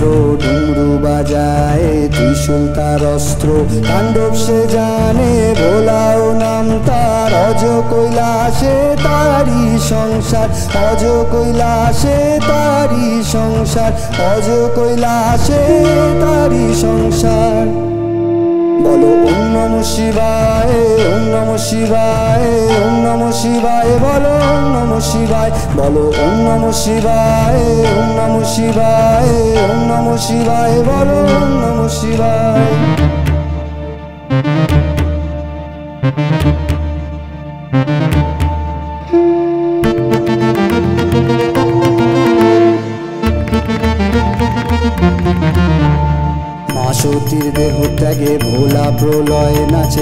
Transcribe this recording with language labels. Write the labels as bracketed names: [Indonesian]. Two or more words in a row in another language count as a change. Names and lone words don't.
[Bangla] ডুমরু বাজায় ত্রিশূল তার অস্ত্র তাণ্ডব সে জানে ভোলাও নাম তার অজ কৈলাসে তারি সংসার অজ কৈলাসে তারি সংসার অজ কৈলাসে তারি সংসার বলো [Sanskrit] ওম নমঃ শিবায় ওম নমঃ শিবায় ওম নমঃ শিবায় বলো ওম নমঃ শিবায় বলো ওম নমঃ শিবায় ওম নমঃ শিবায় ওম নমঃ শিবায় বলো ওম নমঃ শিবায় [Bangla] সতীর দেহ ত্যাগে ভোলা প্রলয় নাচে